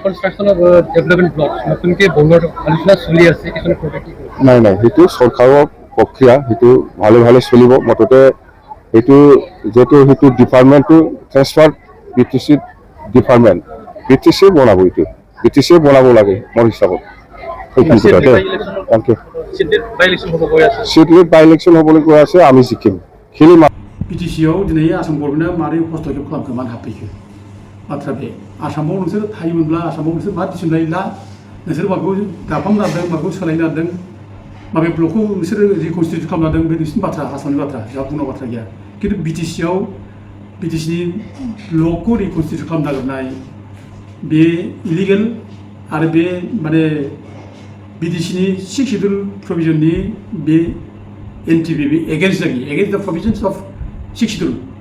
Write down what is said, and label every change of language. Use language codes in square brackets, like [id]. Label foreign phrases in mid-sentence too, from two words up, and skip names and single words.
[as] নাই সেইটো চৰকাৰৰ প্ৰক্ৰিয়া সেইটো ভালে ভালে চলিব মুঠতে সেইটো যেটো সেইটো ডিপাৰ্টমেণ্টটো [en] transfer BTC department [as] BTC বনাব এইটো BTC বনাব লাগে মোৰ হিচাপত সেইটো কথা [en] thank you [as] সিডলিত [en] by election [as] হ'বলৈ গৈ আছে আমি জিকিম খেলি [brx] BTCआव दिनै आसाम गभर्नमेन्टआ मारै हस्तक्षेप खालामखो मानो हाबफैखो बाथ्रा बे आसामाव नोंसोर थायोमोनब्ला आसामाव नोंसोर मा थिसननाय ला नोंसोर माखौ दाफाम नारदों माखौ सोलायनो नारदों माबे ब्लकखौ नोंसोर रिकनस्टिटिउट खालामनो नारदों बे नोंसिनि बाथ्रा आसामनि बाथ्रा जोंहा बुंनांगौ बाथ्रा गैया खिन्थु BTCआव BTCनि ब्लकखौ रिकनस्टिटिउट खालामनो नागिरनाय बे इलिगेल आरो बे माने BTCनि [en] 6 schedule provisionनि [brx] बे NTB बे [en] against the provisions of 6 schedule